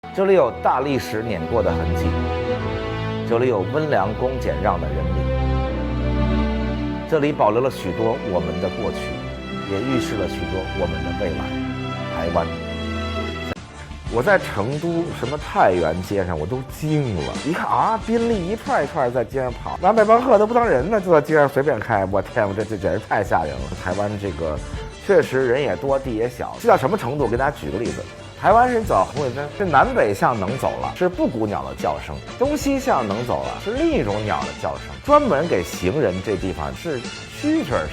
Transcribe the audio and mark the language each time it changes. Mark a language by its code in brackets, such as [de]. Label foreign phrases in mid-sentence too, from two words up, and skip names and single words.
[zh] 這裡有大歷史碾過的痕跡，這裡有溫良恭俭讓的人民，這裡保留了許多我們的過去，也預示了许多我们的未来。台灣，我在成都什麼太原街上，我都驚了，一看啊，賓利一串一串在街上跑，南北幫客都不當人呢，就在街上隨便開，我天，這簡直太嚇人了。台灣這個確實人也多，地也小，這到什麼程度？我給大家舉個例子。台灣人走紅綠燈是南北向能走了，是布谷鳥的叫聲；東西向能走了，是另一種鳥的叫聲。專門給行人這地方是蛐蛐聲。